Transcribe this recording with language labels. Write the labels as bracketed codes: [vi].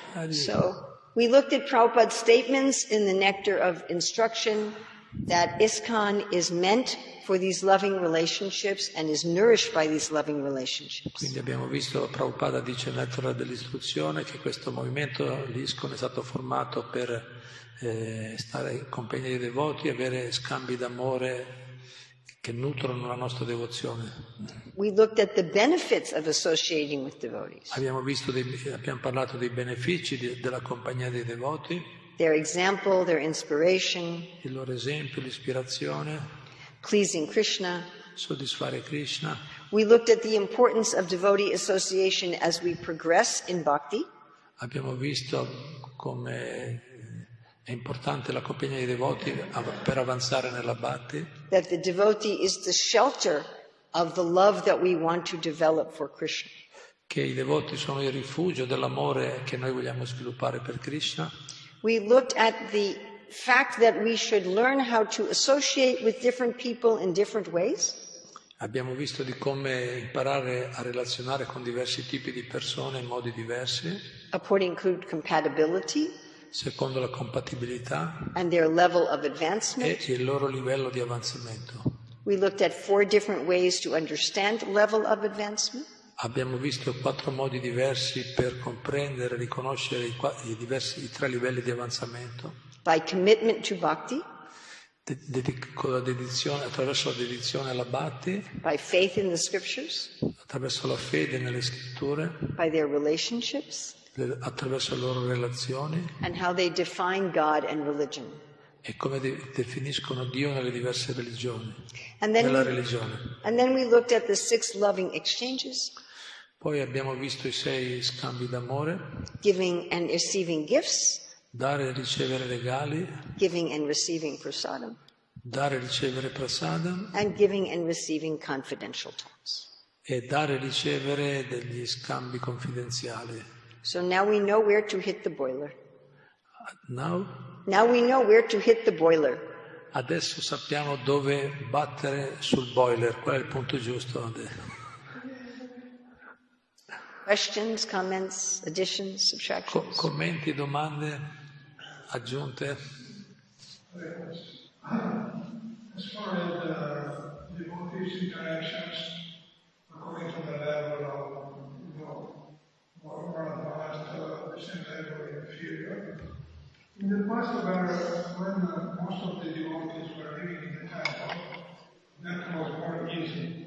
[en] So we looked at Prabhupada's statements in the Nectar of Instruction that ISKCON is meant for these loving relationships and is nourished by these loving relationships. [it] Quindi abbiamo visto, Prabhupada dice nel Nectar dell'Istruzione che questo movimento, l'ISKCON, è stato formato per stare in compagnia dei devoti e avere scambi d'amore che nutrono la nostra devozione. [en] We looked at the benefits of associating with devotees. [it] Abbiamo parlato dei benefici della compagnia dei devoti, [en] Their example, their inspiration, [it] il loro esempio, l'ispirazione, [en] pleasing Krishna. [it] soddisfare Krishna. [en] We looked at the importance of devotee association as we progress in bhakti. [it] Abbiamo visto come è importante la compagnia dei devoti per avanzare nella bhakti. [en] That the devotee is the shelter of the love that we want to develop for Krishna. [it] Che i devoti sono il rifugio dell'amore che noi vogliamo sviluppare per Krishna. [en] We looked at the fact that we should learn how to associate with different people in different ways. [it] Abbiamo visto di come imparare a relazionare con diversi tipi di persone in modi diversi. [en] According to compatibility. [it] Secondo la compatibilità [en] and their level of advancement. [it] E il loro livello di avanzamento. [en] We looked at 4 different ways to understand the level of advancement. [it] Abbiamo visto 4 modi diversi per comprendere e riconoscere i 3 livelli di avanzamento. [en] By commitment to bhakti. [it] Attraverso la dedizione alla bhakti. [en] By faith in the scriptures. [it] Attraverso la fede nelle scritture. [en] By their relationships. [it] Attraverso le loro relazioni. [en] And how they define God and religion. [it] E come definiscono Dio nelle diverse religioni. Nella religione. [en] And then we looked at the 6 loving exchanges. [it] Poi abbiamo visto i 6 scambi d'amore. [en] Giving and receiving gifts. [it] Dare e ricevere regali. [en] Giving and receiving prasadam. [it] Dare e ricevere prasadam. [en] And giving and receiving confidential talks. [it] E dare e ricevere degli scambi confidenziali. [en] So now we know where to hit the boiler. Now we know where to hit the boiler. [it] Adesso sappiamo dove battere sul boiler, qual è il punto giusto. [en] Questions, comments, additions, subtractions? [it] Commenti, domande, aggiunte? [en] As far as devotees' interactions, according to the level of, more advanced, presentable, inferior, in the past, when most of the devotees were living in the temple, that was more easy.